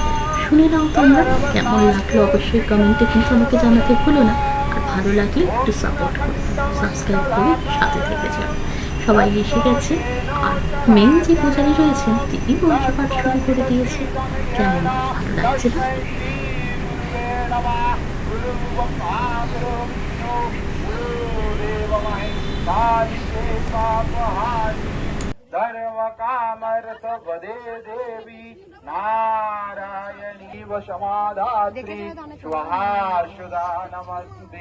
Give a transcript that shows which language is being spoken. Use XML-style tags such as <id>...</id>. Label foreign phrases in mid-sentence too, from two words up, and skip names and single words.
<bn>শুনে নাও তোমরা, কেমন লাগলো অবশ্যই কমেন্টে কিন্তু আমাকে জানাতে ভুলো না। আর ভালো লাগলে একটু সাপোর্ট করে, সাবস্ক্রাইব করে সাথে থেকে যাও। সবাই এসে গেছে। আর মেন যে পূজারী রয়েছেন তিনি মন্ত্রপাঠ শুরু করে দিয়েছে। কেমন ভালো লাগছে না?</bn> <sa>धर्म कामर्थ पदे देवी नारायणी वशमाधात्री स्वाहा सुधा नमस्ते।</sa>